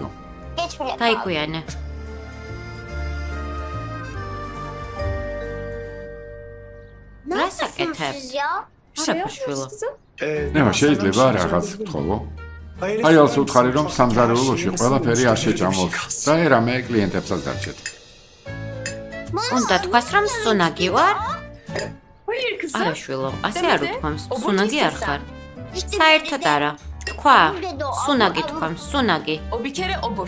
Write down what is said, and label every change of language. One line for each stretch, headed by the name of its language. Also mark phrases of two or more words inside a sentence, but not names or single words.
Georgian: დაიკვიანე. რა საკეთებ? არა, შვილო. ნევა, შეიძლება რაღაც გთხოვო? ჰაიელს უთხარი, რომ სამზარეულოში ყველაფერი არ შეჭამოს და ერამე კლიენტებსაც დარჩეთ. უნდა თქვას, რომ სუნაგი ვარ?
Turkish: Hayır kızım.
Georgian: არა, შვილო, ასე არ უთქვამს. სუნაგი არ ხარ. საერთოდ არა. თქვა. სუნაგი თქვამს, სუნაგი.
Turkish: O bir kere obur.